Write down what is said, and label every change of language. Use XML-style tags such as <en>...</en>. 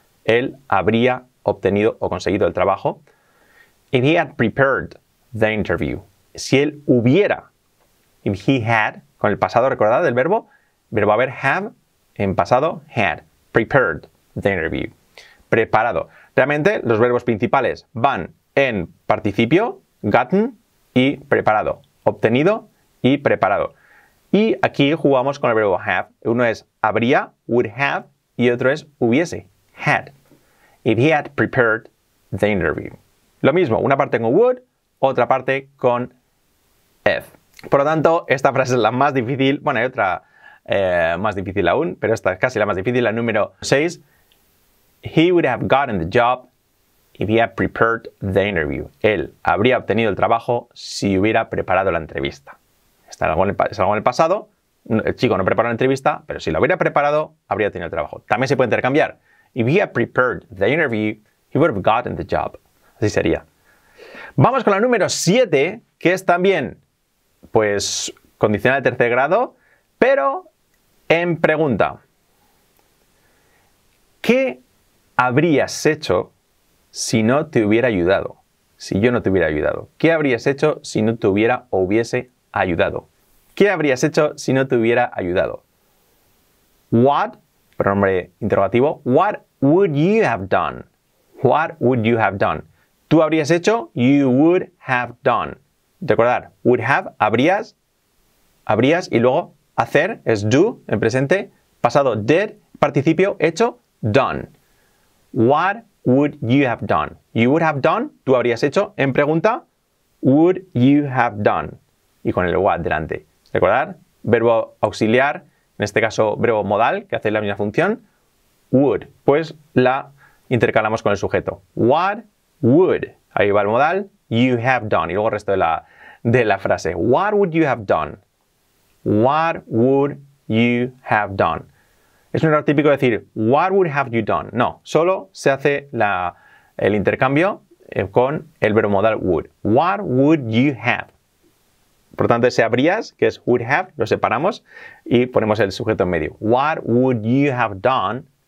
<es>Él habría obtenido o conseguido el trabajo.</es> <en>If he had prepared the interview.</en> <es>Si él hubiera,</es> <en>if he had,</en> <es>con el pasado, recordad del verbo haber, have, en pasado, had,</es> <en>prepared the interview.</en> <es>Preparado. Realmente los verbos principales van en participio, gotten, y preparado. Obtenido y preparado. Y aquí jugamos con el verbo have. Uno es habría, would have, y otro es hubiese, had.</es> <en>If he had prepared the interview.</en> <es>Lo mismo, una parte con would, otra parte con if. Por lo tanto, esta frase es la más difícil. Bueno, hay otra más difícil aún, pero esta es casi la más difícil, la número 6.</es> <en>He would have gotten the job if he had prepared the interview.</en> <es>Él habría obtenido el trabajo si hubiera preparado la entrevista. Es algo en el pasado. El chico no preparó la entrevista, pero si lo hubiera preparado, habría tenido el trabajo. También se puede intercambiar.</es> <en>If he had prepared the interview, he would have gotten the job.</en> <es>Así sería. Vamos con la número 7, que es también, pues, condicional de tercer grado, pero en pregunta. ¿Qué habrías hecho si no te hubiera ayudado? Si yo no te hubiera ayudado. ¿Qué habrías hecho si no te hubiera o hubiese ayudado? ¿Qué habrías hecho si no te hubiera ayudado?</es> <en>What,</en> <es>pronombre interrogativo,</es> <en>what would you have done? What would you have done?</en> <es>Tú habrías hecho,</es> <en>you would have done.</en> <es>Recordar, would have, habrías, y luego hacer es do, en presente, pasado did, participio, hecho, done.</es> <en>What would you have done? You would have done,</en> <es>tú habrías hecho, en pregunta,</es> <en>would you have done?</en> <es>Y con el what delante. Recordar, verbo auxiliar, en este caso verbo modal, que hace la misma función, would, pues la intercalamos con el sujeto.</es> <en>What would,</en> <es>ahí va el modal,</es> <en>you have done,</en> <es>y luego el resto de la frase.</es> <en>What would you have done? What would you have done?</en> <es>Es un error típico decir,</es> <en>what would have you done?</en> <es>No, solo se hace el intercambio con el verbo modal would.</es> <en>What would you have?</en> <es>Por tanto, ese habrías, que es would have, lo separamos y ponemos el sujeto en medio.</es> <en>What would you have done?</en>